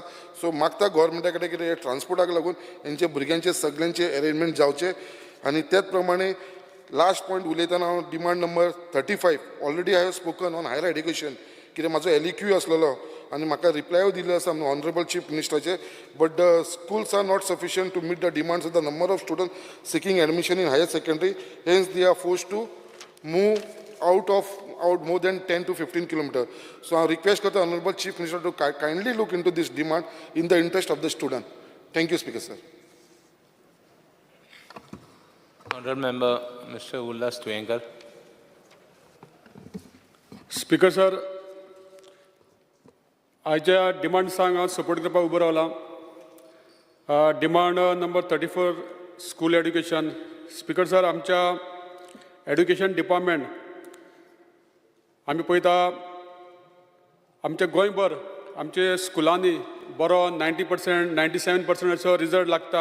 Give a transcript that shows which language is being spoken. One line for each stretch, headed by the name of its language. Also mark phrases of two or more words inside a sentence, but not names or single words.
Konkani: सो मागता गव्हर्मेंटा कडेन कितें ट्रान्सपोर्टाक लागून हेंचे भुरग्यांचे सगळ्यांचे अरेंजमेंट जावचे. आनी त्याच प्रमाणे लास्ट पॉयंट उलयतना हांव
English: demand number
Konkani: 35
English: already I have spoken on higher education
Konkani: कित्याक म्हाजो LEQ आसलेलो आनी म्हाका रिप्लाय दिल्लो आसा ऑनरेबल चीफ मिनिस्टराचे.
English: but the schools are not sufficient to meet the demands of the number of student seeking admission in higher secondary, hence they are forced to move out more than 10 to 15 kilometers. So I request the Honorable Chief Minister to kindly look into this demand in the interest of the student. Thank you, Speaker, sir. Honourable Member Mr. Ullas Tuenkar.
Konkani: स्पीकर सर, आयच्या डिमांड्सांक हांव सपोर्ट करपाक उबो रावला. demand number 34
English: school education.
Konkani: स्पीकर सर, आमच्या
English: education department
Konkani: आमी पळयता आमच्या गोंयभर आमचे स्कुलांनी बरो 90%, 97% असो रिजल्ट लागता.